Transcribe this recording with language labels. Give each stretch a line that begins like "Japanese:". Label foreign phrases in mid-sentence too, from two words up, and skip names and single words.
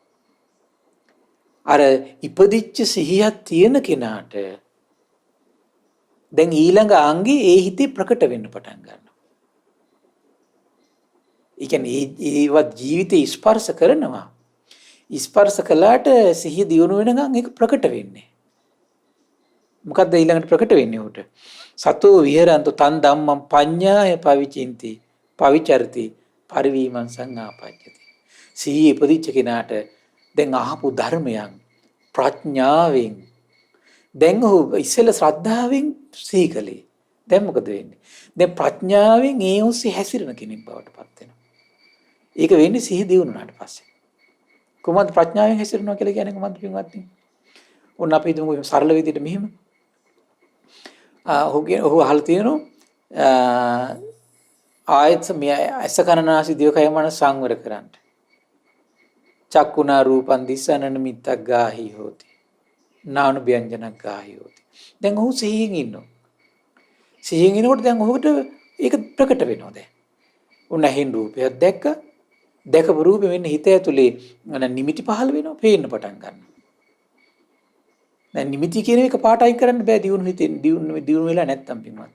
Sinhala: අර ඉපදිච්ච සිහියක් තියෙන කෙනාට දැන් ඊළඟ අංගේ ඒ හිතේ ප්‍රකට වෙන්න පටන් ගන්නවා. ඒ කියන්නේ ඒවත් ජීවිතේ ස්පර්ශ කරනවා. ස්පර්ශ කළාට සිහිය දියුණු වෙනකන් ඒක ප්‍රකට වෙන්නේ. මොකද්ද ඊළඟට ප්‍රකට වෙන්නේ උට?
Pali: සතෝ විහෙරන්තු තන් ධම්මං පඤ්ඤාය පවිචින්ති පවිචරති පරිවීමං සංආපජ්ජති.
Sinhala: සිහිය ඉපදිච්ච කෙනාට දැන් අහපු ධර්මයන් ප්‍රඥාවෙන් දැන් ඔහු ඉස්සෙල්ලා ශ්‍රද්ධාවෙන් සිහි කළේ. දැන් මොකද වෙන්නේ? දැන් ප්‍රඥාවෙන් ඒ ඔස්සේ හැසිරෙන කෙනෙක් බවට පත් වෙනවා. ඒක වෙන්නේ සිහි දියුණුනාට පස්සේ. කොහොමද ප්‍රඥාවෙන් හැසිරෙනවා කියලා කියන්නේ කොහොමද පින්වත්නි? ඔන්න අපි හිතමු සරල විදිහට මෙහෙම. ඔහු අහලා තියෙනවා ආයත මේ ඇස කනනාසි දිවකය මනස සංවර කරන්න.
Pali: චක්කුණා රූපං දිස්සන නිමිත්තක් ගාහි හෝති. නානු ව්‍යංජනක් ගාහි හෝති.
Sinhala: දැන් ඔහු සිහියෙන් ඉන්නවා. සිහියෙන් ඉනකොට දැන් ඔහුට ඒක ප්‍රකට වෙනවා දැන්. උන් ඇහෙන් රූපයක් දැක්ක. දැකපු රූපෙ වෙන්නේ හිත ඇතුලේ නිමිති පහළ වෙනවා, පේන්න පටන් ගන්නවා. දැන් නිමිති කියන එක පාට අයින් කරන්න බෑ දියුණු හිතෙන් දියුණු වෙලා නැත්තම් පින්වත්.